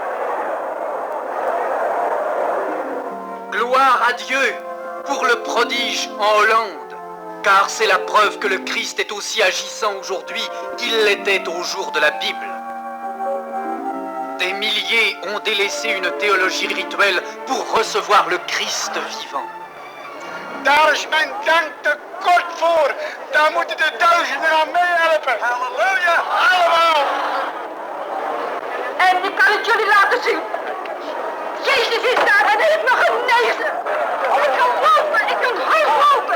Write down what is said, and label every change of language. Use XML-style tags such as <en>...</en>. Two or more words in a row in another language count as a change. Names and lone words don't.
<fr>Gloire à Dieu pour le prodige en Hollande, car c'est la preuve que le Christ est aussi agissant aujourd'hui qu'il l'était au jour de la Bible. Des milliers ont délaissé une théologie rituelle pour recevoir le Christ vivant.</fr> <nl>Daar is mijn dank te kort voor. Daar moeten de duizenden aan meehelpen. Halleluja, allemaal. En ik kan het jullie laten zien. Jezus is daar en heeft me genezen. Ik kan lopen, ik kan hard lopen.</nl>